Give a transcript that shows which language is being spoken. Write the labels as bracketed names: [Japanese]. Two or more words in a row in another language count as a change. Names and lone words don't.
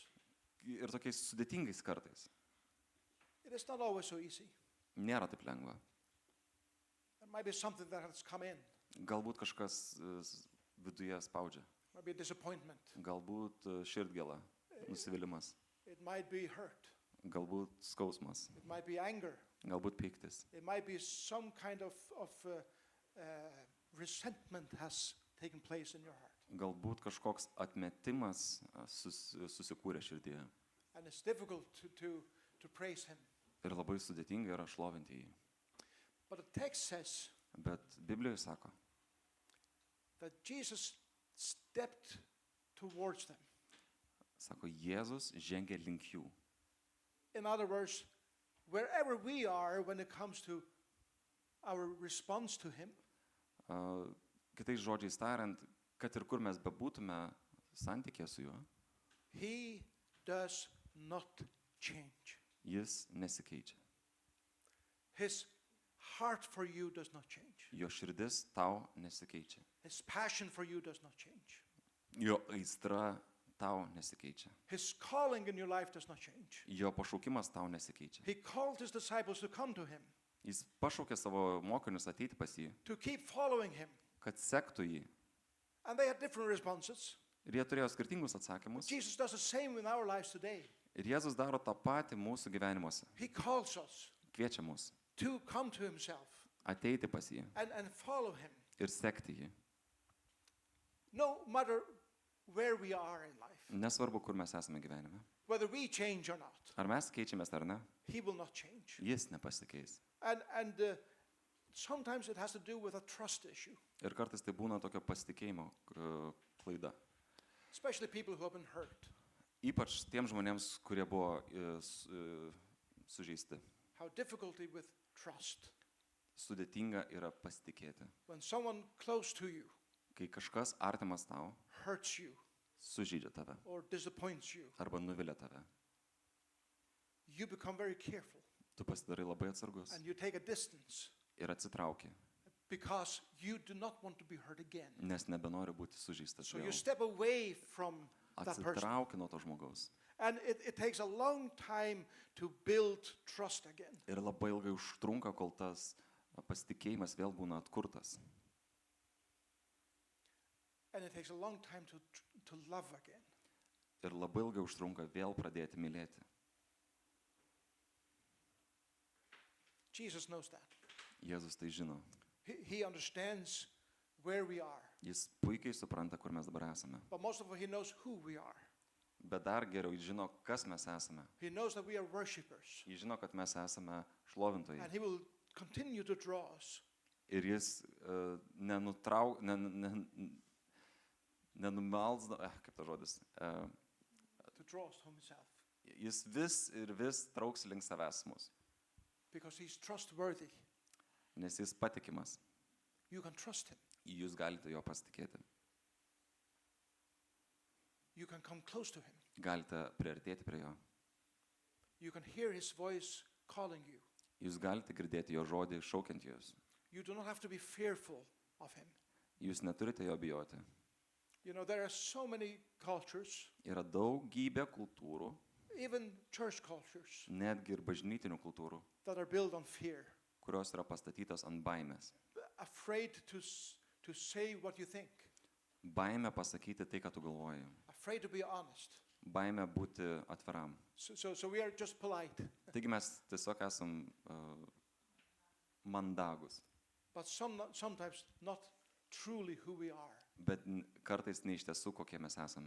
[Lithuanian] ir tokiais sudėtingais kartais, [English] it is not always so easy. [Lithuanian] nėra taip lengva. [English] There might be something that has come in. [Lithuanian] Galbūt kažkas viduje spaudžia. [English] Might be a disappointment. [Lithuanian] Galbūt širdgėla, nusivylimas. [English] It might be hurt. [Lithuanian] Galbūt skausmas. [English] It might be anger. [Lithuanian] Galbūt pyktis. [English] It might be some kind of resentment has taken place in your heart. [Lithuanian] Galbūt kažkoks atmetimas susikūrė širdyje. [English] And it's difficult to praise him. [Lithuanian] Ir labai sudėtinga yra šlovinti jį. [English] But the text says [Lithuanian] Bet Biblijoje sako, [English] that Jesus stepped towards them. [Lithuanian] Jėzus žengė link jų. [English] In other words, wherever we are when it comes to our response to him, [Lithuanian] Kitais žodžiais tariant, kad ir kur mes bebūtume santykėje su juo, [English] he does not change. [Lithuanian] jis nesikeičia. [English] His heart for you does not change. [Lithuanian] Jo širdis tau nesikeičia. [English] His passion for you does not change. [Lithuanian] Jo aistra tau nesikeičia. [English] His calling in your life does not change. [Lithuanian] Jo pašaukimas tau nesikeičia. [English] He called his disciples to come to him, [Lithuanian] Jis pašaukė savo mokinius ateiti pas jį, [English] to keep following him. [Lithuanian] kad sektų jį. [English] And they had different responses. [Lithuanian] Ir jie turėjo skirtingus atsakymus. [English] Jesus does the same in our lives today. [Lithuanian] Ir Jėzus daro tą patį mūsų gyvenimuose. [English] He calls us [Lithuanian] Kviečia mus [English] to come to himself [Lithuanian] ateiti pas jį [English] and follow him. [Lithuanian] ir sekti jį. [English] No matter where we are in life, [Lithuanian] Nesvarbu, kur mes esame gyvenime. [English] whether we change or not, [Lithuanian] Ar mes keičiamės ar ne, [English] he will not change. [Lithuanian] jis nepasikeis. [English] And sometimes it has to do with a trust issue, [Lithuanian] Ir kartais tai būna tokio pasitikėjimo klaida. [English] especially people who have been hurt. [Lithuanian] Ypač tiem žmonėms, kurie buvo sužeisti. [English] How difficulty with trust. [Lithuanian] Sudėtinga yra pasitikėti. [English] When someone close to you [Lithuanian] Kai kažkas artimas tau [English] hurts you [Lithuanian] sužeidžia tave [English] or disappoints you, [Lithuanian] arba nuvilia tave, [English] you become very careful [Lithuanian] tu pasidarai labai atsargus [English] and you take a distance [Lithuanian] ir atsitrauki, [English] because you do not want to be hurt again. [Lithuanian] nes nebenori būti sužeistas [English] So you [Lithuanian] vėl. [English] step away from that person. [Lithuanian] Atsitrauki nuo to žmogaus. [English] And it takes a long time to build trust again. [Lithuanian] Ir labai ilgai užtrunka, kol tas pasitikėjimas vėl būna atkurtas. [English] And it takes a long time to love again. [Lithuanian] Ir labai ilgai užtrunka vėl pradėti mylėti. [English] Jesus knows that. [Lithuanian] Jėzus tai žino. [English] He understands where we are. [Lithuanian] Jis puikiai supranta, kur mes dabar esame. [English] But most of all, he knows who we are. [Lithuanian] Bet dar geriau jis žino, kas mes esame. [English] He knows that we are worshipers. [Lithuanian] Jis žino, kad mes esame šlovintojai. [English] And he will continue to draw us. [Lithuanian] Ir jis nenumalsda, kaip tas žodis, [English] To draw us to himself. [Lithuanian] jis vis ir vis trauks link savęs mus, [English] Because he's trustworthy. [Lithuanian] nes jis patikimas. [English] You can trust him. [Lithuanian] Jūs galite jo pasitikėti. [English] You can come close to him. [Lithuanian] Galite priartėti prie jo. [English] You can hear his voice calling you. [Lithuanian] Jūs galite girdėti jo žodį šaukiant jūs. [English] You do not have to be fearful of him. [Lithuanian] Jūs neturite jo bijoti. [English] You know, there are so many cultures, [Lithuanian] Yra daugybė kultūrų, [English] even church cultures, [Lithuanian] netgi ir bažnytinių kultūrų, [English] that are built on fear. [Lithuanian] kurios yra pastatytos ant baimės. [English] Afraid to say what you think. [Lithuanian] Baimė pasakyti tai, ką tu galvoji. [English] Afraid to be honest. [Lithuanian] Baimė būti atviram. [English] So we are just polite. [Lithuanian] Taigi mes tiesiog esam mandagus, [English] But sometimes not truly who we are. [Lithuanian] bet kartais ne iš tiesų, kokie mes esame.